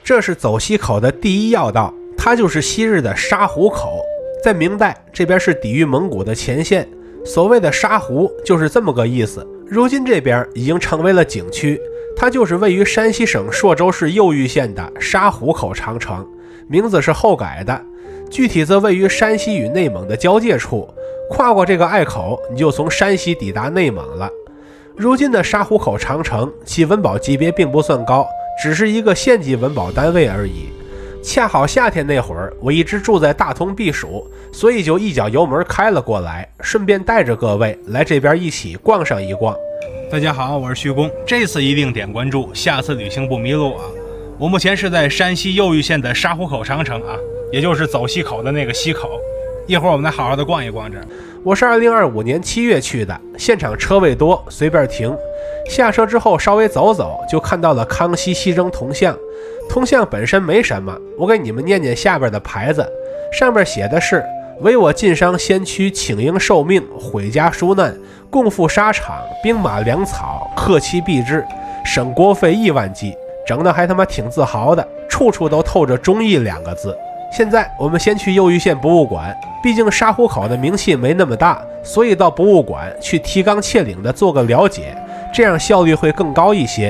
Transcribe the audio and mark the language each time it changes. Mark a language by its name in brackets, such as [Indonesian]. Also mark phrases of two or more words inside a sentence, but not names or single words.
[Chinese] 這是走西口的第一要道，它就是昔日的沙湖口。在明代，这邊是抵御蒙古的前线，所謂的沙湖就是這麼個意思。如今這邊已經成為了景區，它就是位於山西省朔州市右玉縣的沙湖口长城，名字是后改的，具體則位於山西與內蒙的交界處。跨過這個隘口，你就從山西抵達內蒙了。如今的沙湖口長城，其文保級別並不算高，只是一個縣级文保單位而已。恰好夏天那會兒，我一直住在大同避暑，所以就一脚油門開了過來，順便帶着各位來這邊一起逛上一逛。大家好，我是徐工，這次一定點關注，下次旅行不迷路啊！我目前是在山西右玉县的沙湖口长城啊，也就是走西口的那個西口。一會兒我們来好好的逛一逛这。我是2025年7月去的，現場車位多，隨便停。下車之後稍微走走，就看到了康熙西征铜像。铜像本身沒什麼，我給你們念念下邊的牌子，上面寫的是唯我晉商先驅請纓受命，毀家疏難，共赴沙場，兵馬糧草，克期必至，省國費億萬計，整的還他媽挺自豪的，處處都透着忠義2個字。現在我們先去右玉縣博物館，畢竟沙湖口的名氣沒那麼大，所以到博物館去提綱挈領的做個了解，這樣效率會更高一些。